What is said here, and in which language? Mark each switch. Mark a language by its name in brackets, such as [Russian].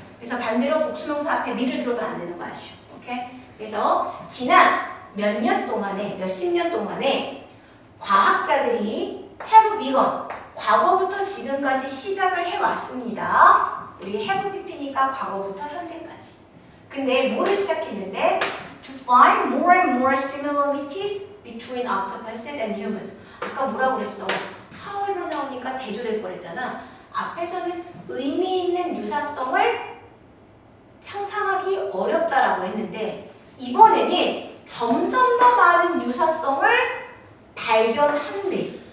[Korean] 그래서 반대로 복수명사 앞에 리를 들어가면 안 되는 거 아시죠? 오케이? 그래서 지난 몇 년 동안에 몇십 년 동안에 과학자들이 [English] have begun, [Korean] 과거부터 지금까지 시작을 해왔습니다. 우리 have pp니까 과거부터 현재까지. 근데 뭐를 시작했는데? [English] To find more and more similarities between octopuses and humans. [Korean] 아까 뭐라고 그랬어? however 나오니까 대조될 뻔했잖아. 앞에서는 의미 있는 유사성을 상상하기 어렵다라고 했는데 이번에는 점점 더 많은 유사성을 발견한대.